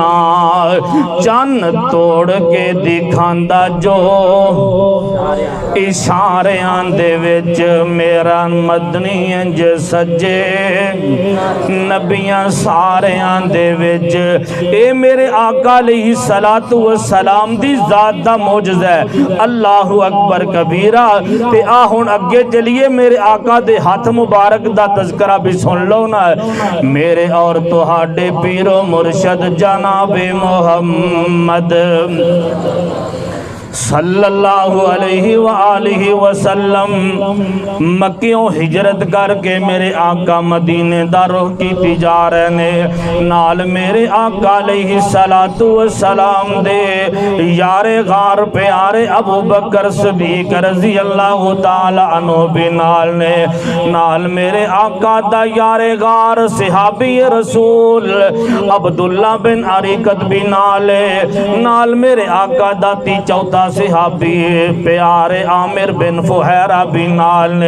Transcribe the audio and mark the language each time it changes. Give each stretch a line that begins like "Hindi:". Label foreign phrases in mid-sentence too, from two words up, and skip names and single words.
Punjabi: چن توڑ کے دکھاندا جو اشاریاں دے وچ میرا مدنی اینج سجے نبیاں ساریاں دے وچ اے میرے آقا
Arabic: عليه الصلاة والسلام
Punjabi: دی ذات دا معجزہ ہے.
Arabic: الله أكبر كبيرا.
Punjabi: تے آ ہن اگے چلیے میرے آقا دے ہتھ مبارک دا تذکرہ بھی سن لو نا میرے اور تہاڈے پیرو مرشد جنابے محمد
Arabic: صلى الله عليه و آله وسلم
Punjabi: مکیوں ہجرت کرکے میرے آقا مدینے دا رخ کیتی جا رہے نے. نال میرے آقا
Arabic: عليه الصلاة والسلام
Punjabi: دے یارے غار پیارے ابو بکر صدیق
Arabic: رضي الله تعالى عنه
Punjabi: بھی نال نے. نال میرے آقا دا یارے غار صحابی رسول عبداللہ بن اریقط بھی نال میرے آقا دا تی چوتھا صحابی پیارے عامر بن فہیرہ بھی نال نے.